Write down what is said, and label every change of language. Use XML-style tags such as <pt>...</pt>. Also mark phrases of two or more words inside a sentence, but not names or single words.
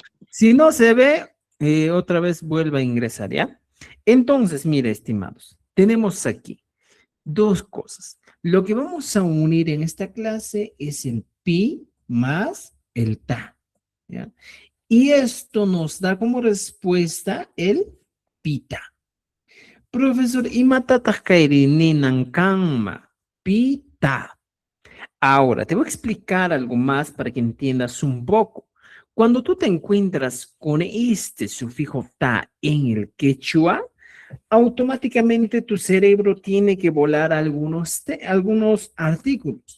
<es>Si no se ve, otra vez vuelva a ingresar, ¿ya? Entonces, mire, estimados, tenemos aquí dos cosas. Lo que vamos a unir en esta clase es el pi más el ta. ¿Ya? Y esto nos da como respuesta el pita.</es> <qu>Profesor, imatata kairininan kanma.</qu> <es>Pita. Ahora, te voy a explicar algo más para que entiendas un poco. Cuando tú te encuentras con este sufijo ta en el quechua, automáticamente tu cerebro tiene que volar algunos artículos.</es>